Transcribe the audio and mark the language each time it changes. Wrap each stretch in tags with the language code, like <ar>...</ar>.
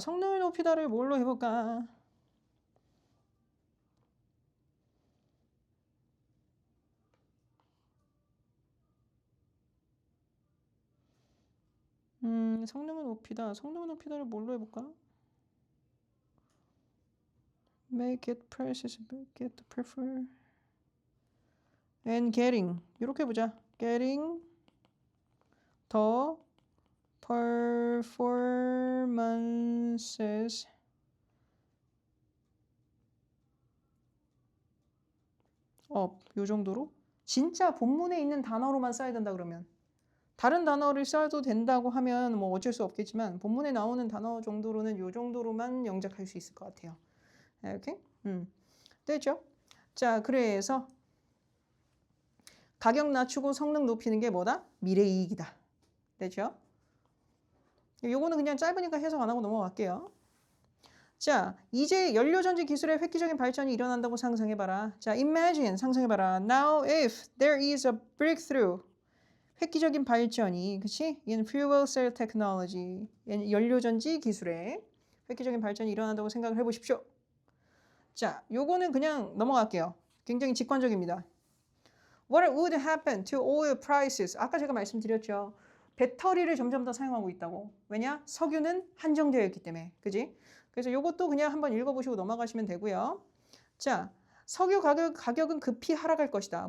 <ko>성능을 높이다를 뭘로 해볼까? 성능을 높이다. 성능을 높이다를 뭘로 해볼까?</ko> <en>make it prices, make it prefer and getting</en> <ko>이렇게 해보자.</ko> <en>getting the performances up</en> <ko>요 정도로 진짜 본문에 있는 단어로만 써야 된다 그러면 다른 단어를 써도 된다고 하면 뭐 어쩔 수 없겠지만 본문에 나오는 단어 정도로는 요 정도로만 영작할 수 있을 것 같아요. 이렇게 됐죠? 자, 그래서 가격 낮추고 성능 높이는 게 뭐다? 미래 이익이다. 됐죠? 요거는 그냥 짧으니까 해석 안 하고 넘어갈게요. 자, 이제 연료전지 기술의 획기적인 발전이 일어난다고 상상해봐라. 자, imagine 상상해봐라.</ko> <en>Now if there is a breakthrough</en> <ko>획기적인 발전이 그치?</ko> <en>in fuel cell technology</en> <ko>연료전지 기술에 획기적인 발전이 일어난다고 생각을 해보십시오. 자, 요거는 그냥 넘어갈게요. 굉장히 직관적입니다.</ko> <en>What would happen to oil prices?</en> <ko>아까 제가 말씀드렸죠. 배터리를 점점 더 사용하고 있다고. 왜냐? 석유는 한정되어 있기 때문에. 그지? 그래서 요것도 그냥 한번 읽어보시고 넘어가시면 되고요. 자, 석유 가격은 급히 하락할 것이다.</ko>